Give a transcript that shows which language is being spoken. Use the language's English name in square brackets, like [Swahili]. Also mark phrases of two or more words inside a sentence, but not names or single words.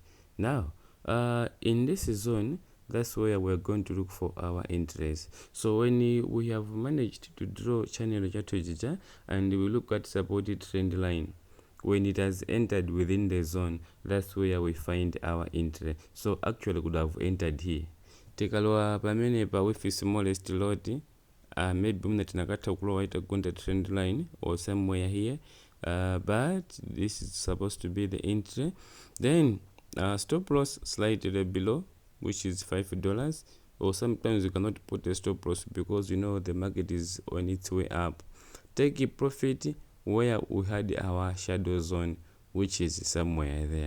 [English] Now in this zone, that's where we're going to look for our interest. So when we have managed to draw channel chatujija and we look at supported trend line, when it has entered within the zone, that's where we find our interest. So actually could have entered here. [Nyanja] Tikalowa pamene pa [English] with smallest lot, maybe [Nyanja] muna tinakatha kulowa itagunda [English] trend line or somewhere here, but this is supposed to be the entry. Then stop loss slightly below, which is $5, or sometimes you cannot put a stop loss because you know the market is on its way up. Take a profit where we had our shadow zone, which is somewhere there.